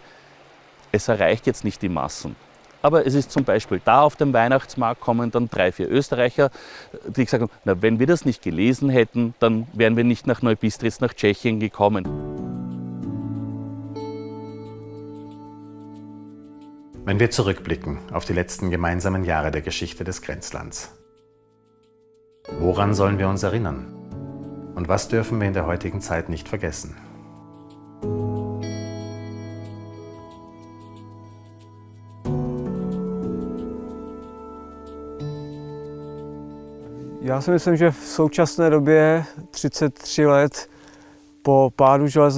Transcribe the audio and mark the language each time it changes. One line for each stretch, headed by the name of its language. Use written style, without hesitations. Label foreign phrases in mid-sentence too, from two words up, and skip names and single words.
German: Es erreicht jetzt nicht die Massen. Aber es ist zum Beispiel da auf dem Weihnachtsmarkt kommen dann 3, 4 Österreicher, die gesagt haben, na, wenn wir das nicht gelesen hätten, dann wären wir nicht nach Neubistritz, nach Tschechien gekommen. Wenn wir zurückblicken auf die letzten gemeinsamen Jahre der Geschichte des Grenzlands, woran sollen wir uns erinnern? Und was dürfen wir in der heutigen Zeit nicht vergessen?
Czech: Já si myslím, že v současné době, 33 let po pádu železné